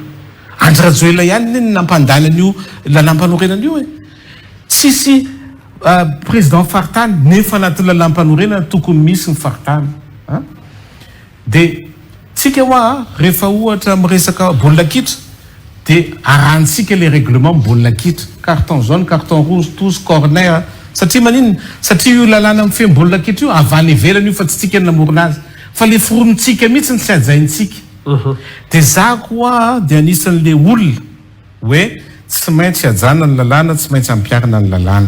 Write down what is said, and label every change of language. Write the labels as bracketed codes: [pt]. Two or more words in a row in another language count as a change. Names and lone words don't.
[mg] Andry Rajoelina ihany nampandany an'io lalam-panorenana io e. Tsisy président faritany nefa anaty lalam-panorenana tokony misy ny faritany. Dia tsika hoa rehefa ohatra miresaka baolina kitra dia arahantsika [fr] le règlement [mg] baolina kitra, [fr] carton jaune, carton rouge, tous corner. [mg] Satria maninona? Satria io lalàna amin'ny feno baolina kitra io avany ivelany io fa tsy tsika namorona azy. Fa le foronitsika mihitsy ny tsy ajaintsika. Dia za koa dia anisan'le olona hoe tsy maintsy ajana ny lalàna, tsy maintsy ampiarina ny lalàna.